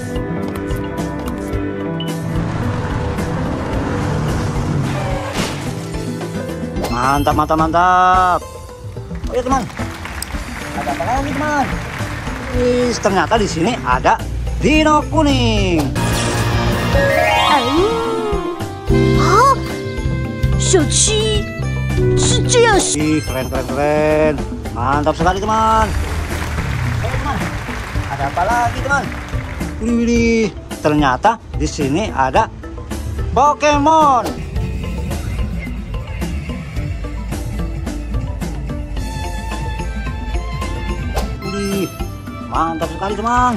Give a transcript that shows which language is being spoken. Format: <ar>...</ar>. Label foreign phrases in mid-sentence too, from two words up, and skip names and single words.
<id>Mantap. Oh ya teman, ada apa lagi, teman? Wih, ternyata di sini ada dino kuning.</id> <zh>啊，小七是这样想。</zh> <id>Ih, keren, keren, keren. Mantap sekali, teman. Ayo, teman. Ada apa lagi, teman? Widih, widih. Ternyata di sini ada Pokemon. Widih, mantap sekali, teman.</id>